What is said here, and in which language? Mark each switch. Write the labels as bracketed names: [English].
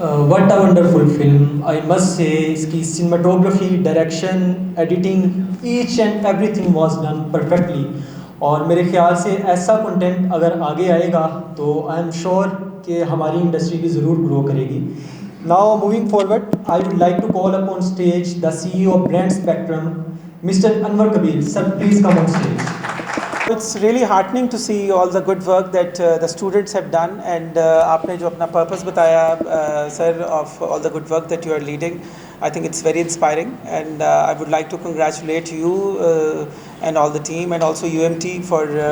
[English] what a wonderful film, I must say. [Urdu] اس کی [English] cinematography, direction, editing, each and everything was done perfectly. [Urdu] اور میرے خیال سے ایسا کنٹینٹ اگر آگے آئے گا تو آئی ایم شیور کہ ہماری انڈسٹری بھی ضرور گرو کرے گی. [English] Now moving forward, I would like to call upon stage the CEO of Brand Spectrum, Mr. Anwar Kabir. Sir, please come on stage. It's really heartening to see all the good work that the students have done, and [Urdu] aapne jo apna purpose bataya sir, [English] of all the good work that you are leading, I think it's very inspiring, and I would like to congratulate you and all the team and also UMT for